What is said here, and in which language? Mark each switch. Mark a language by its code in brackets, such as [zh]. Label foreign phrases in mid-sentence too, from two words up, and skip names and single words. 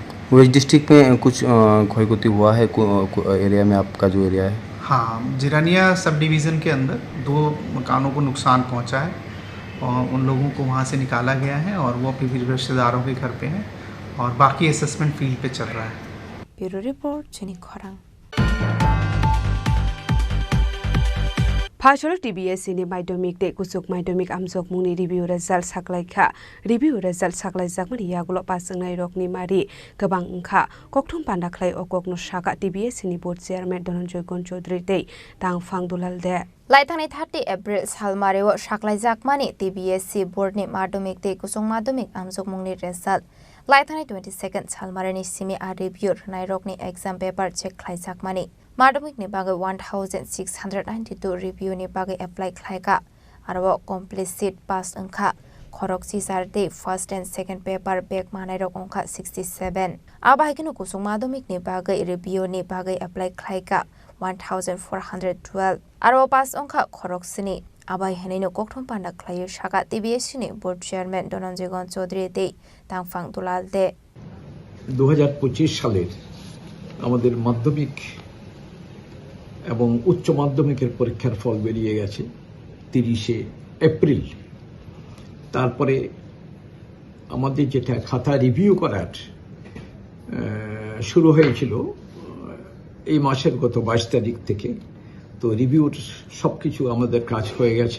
[hi] वेस्ट डिस्ट्रिक्ट में कुछ क्षय हुआ है एरिया में, आपका जो एरिया है? हाँ, जिरानिया [en] sub division [hi] के अंदर 2 मकानों को नुकसान पहुंचा है और उन लोगों को वहां से निकाला गया है और वो अपने रिश्तेदारों के घर पे हैं और बाकी [en] assessment field [hi] पे चल रहा है। [trp] ब्यूरो रिपोर्ट जोंनि खौरां। फासल TBSC नि माध्यमिक दे कुसुक माध्यमिक आमजक मुनि [en] review result [trp] साकलायखा [en] review result [trp] साकलायजाकमनि यागुल पासंनाय रकनि मारि गोबां ओंखा ककथुम पान्डा खलाय अककनो साका TBSC नि [en] board chairman [trp] धनन्जय गण चौधरी दे तांफां दुलाल दे लाइथांनि 30 एप्रिल सालमारेव साकलायजाकमानि TBSC बोर्डनि माध्यमिक दे कुसुक माध्यमिक आमजक मुनि रिजाल्ट लाइथांनि 22 सालमारेनि सिमि आ रिभिउ होनाय रकनि [en] exam paper check [trp] खालायजाकमानि माध्यमिक नि बागै 1692 रिव्यू नि बागै एप्लाई खालायगा आरो [en] complete seat [trp] पास अंखा खरक सिजार दे [en] first and second paper back [trp] मानाय रक अंखा 67 आबाहायखनो कुसुक माध्यमिक नि बागै रिव्यू नि बागै एप्लाई खालायगा 1412 आरो पास अंखा खरक सिनि आबाय हेनैनो ककथुम पान्डा खलायो सागा TBSC नि [en] board chairman [trp] धनन्जय गण चौधरी दे तांफां दुलाल दे [bn] 2025 সালের আমাদের মাধ্যমিক এবং উচ্চ মাধ্যমিকের পরীক্ষার ফল বেরিয়ে গেছে 30শে এপ্রিল। তারপরে আমাদের যেটা খাতা রিভিউ করার শুরু হয়েছিল এই মাসের গত 22 তারিখ থেকে, তো রিভিউর সব কিছু আমাদের কাজ হয়ে গেছে।